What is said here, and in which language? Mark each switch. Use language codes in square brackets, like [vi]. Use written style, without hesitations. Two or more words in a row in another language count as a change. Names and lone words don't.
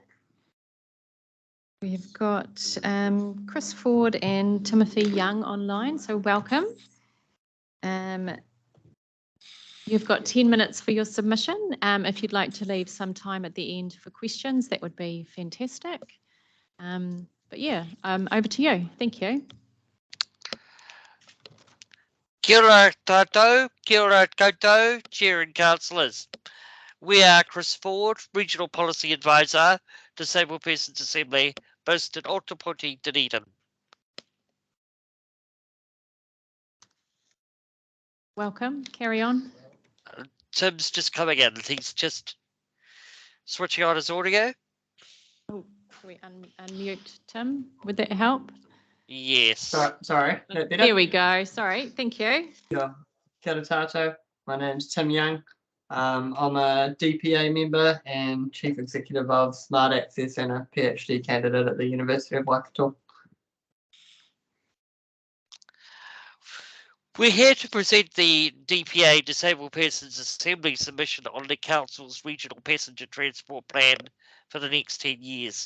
[en] We've got Chris Ford and Timothy Young online, so welcome. You've got 10 minutes for your submission. If you'd like to leave some time at the end for questions, that would be fantastic. But yeah, over to you. Thank you. [mi] Kia ora tātou, kia ora koutou, [en] Chair and Councillors. We are Chris Ford, Regional Policy Advisor, Disabled Persons Assembly, based in Ōtepoti, Dunedin. Welcome. Carry on. Tim's just coming in. He's just switching on his audio. Oh, can we unmute Tim? Would that help? Yes. Sorry. There we go. Sorry. Thank you. Yeah. [mi] Kia ora tātou. [en] My name's Tim Young. I'm a DPA member and Chief Executive of Smart Access and a PhD candidate at the University of Waikato. We're here to present the DPA Disabled Persons Assembly submission on the Council's Regional Passenger Transport Plan for the next 10 years.